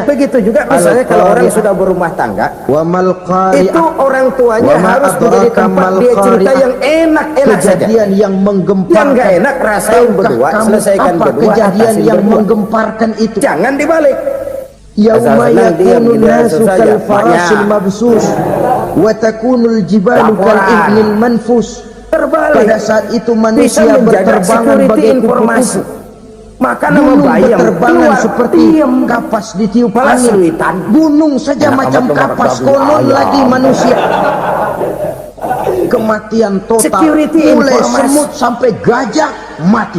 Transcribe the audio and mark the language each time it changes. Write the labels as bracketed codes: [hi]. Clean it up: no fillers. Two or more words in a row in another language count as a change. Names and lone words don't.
[id] Begitu juga misalnya kalau orang sudah berumah tangga, itu orang tuanya harus menjadi tempat dia cerita yang enak-enak saja. Kejadian yang menggemparkan. Yang nggak enak rasain berdua, selesaikan berdua. Kejadian yang menggemparkan itu. Jangan dibalik. [ar] يوم يكون الناس كالفراش المبثوث وتكون الجبال كالعهن المنفوش. [id] Pada saat itu manusia berterbangan bagai kupu-kupu, maka nama bayam berterbangan seperti kapas ditiup angin. Gunung saja macam kapas, konon lagi manusia. Kematian total, mulai semut sampai gajah mati.